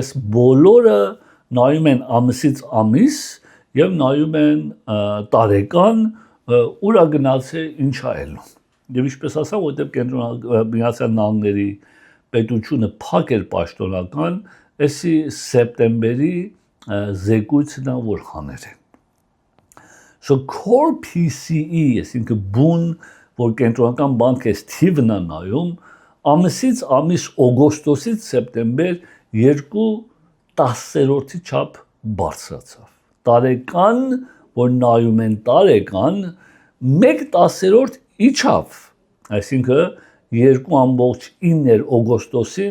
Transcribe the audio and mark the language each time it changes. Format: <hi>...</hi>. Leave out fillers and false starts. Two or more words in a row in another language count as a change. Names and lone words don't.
<hy>այս բոլորը նայում են ամսից ամիս եւ նայում են տարեկան ուրա գնացել ինչա ելնում եւ ինչպես ասա որտեղ կենտրոնական Միացյալ Նահանգների պետությունը փակ էր պաշտոնական էսի սեպտեմբերի զեկույցն որ հաներ են</hy> <en>so core PCE</en> <hy>այսինքն բուն որ կենտրոնական բանկը թիվն է նայում ամսից ամիս օգոստոսից սեպտեմբեր 2/10-ի չափ բարձրացավ։ Տարեկան, որ նայում են տարեկան, 1/10 իջավ, այսինքն 2.9 օգոստոսին,</hy>